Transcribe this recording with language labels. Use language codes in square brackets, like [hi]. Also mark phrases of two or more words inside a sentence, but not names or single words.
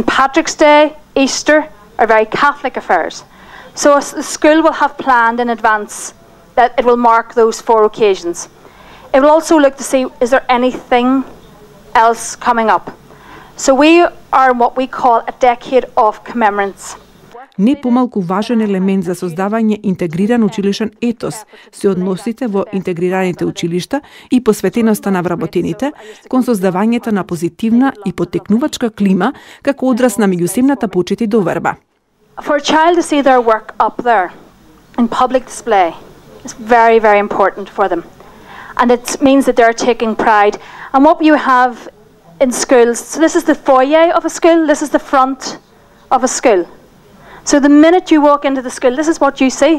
[en] Patrick's Day, Easter are very Catholic affairs. So the school will have planned in advance that it will mark those 4 occasions. It will also look to see, is there anything else coming up? So we are in what we call a decade of commemorance. [mk] Не помалку важен елемент за создавање интегриран училишен етос се односите во интегрираните училишта и посветеноста на вработените кон создавањето на позитивна и потекнувачка клима како одраз на меѓусебната почит и доверба. [en] For a child to see their work up there in public display is very, very important for them. And it means that they're taking pride. And what you have in schools, so this is the foyer of a school, this is the front of a school. So the minute you walk into the school, this is what you see.